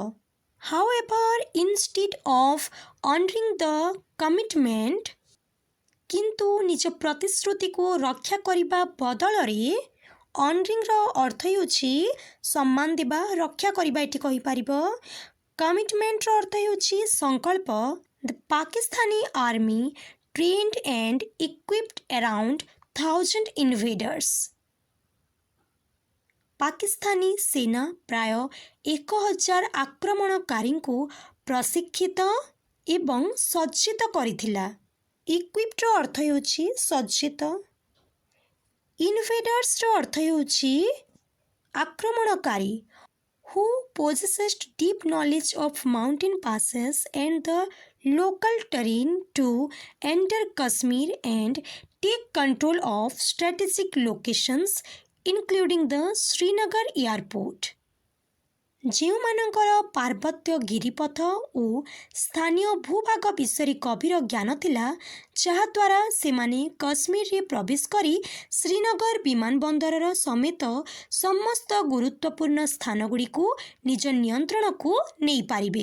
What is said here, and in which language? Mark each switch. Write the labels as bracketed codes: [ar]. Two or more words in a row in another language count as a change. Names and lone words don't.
[en] However instead of honoring the commitment, [or] କିନ୍ତୁ ନିଜ ପ୍ରତିଶ୍ରୁତିକୁ ରକ୍ଷା କରିବା ବଦଳରେ ଅନରିଂର ଅର୍ଥ ହେଉଛି ସମ୍ମାନ ଦେବା, ରକ୍ଷା କରିବା ଏଠି କହିପାରିବ। କମିଟମେଣ୍ଟର ଅର୍ଥ ହେଉଛି ସଂକଳ୍ପ। [en] The Pakistani Army trained and equipped around 1000 invaders. [or] ପାକିସ୍ତାନୀ ସେନା ପ୍ରାୟ 1000 ଆକ୍ରମଣକାରୀଙ୍କୁ ପ୍ରଶିକ୍ଷିତ ଏବଂ ସଜ୍ଜିତ କରିଥିଲା। ଇକ୍ୱିପ୍ଡର ଅର୍ଥ ହେଉଛି ସଜ୍ଜିତ। ଇନଭେଡର୍ସର ଅର୍ଥ ହେଉଛି ଆକ୍ରମଣକାରୀ। [en] who possessed deep knowledge of mountain passes and the local terrain to enter Kashmir and take control of strategic locations including the Srinagar airport. [or] ଯେଉଁମାନଙ୍କର ପାର୍ବତ୍ୟ ଗିରିପଥ ଓ ସ୍ଥାନୀୟ ଭୂଭାଗ ବିଷୟରେ ଗଭୀର ଜ୍ଞାନ ଥିଲା, ଯାହାଦ୍ୱାରା ସେମାନେ କାଶ୍ମୀରରେ ପ୍ରବେଶ କରି ଶ୍ରୀନଗର ବିମାନ ବନ୍ଦରର ସମେତ ସମସ୍ତ ଗୁରୁତ୍ୱପୂର୍ଣ୍ଣ ସ୍ଥାନଗୁଡ଼ିକୁ ନିଜ ନିୟନ୍ତ୍ରଣକୁ ନେଇପାରିବେ।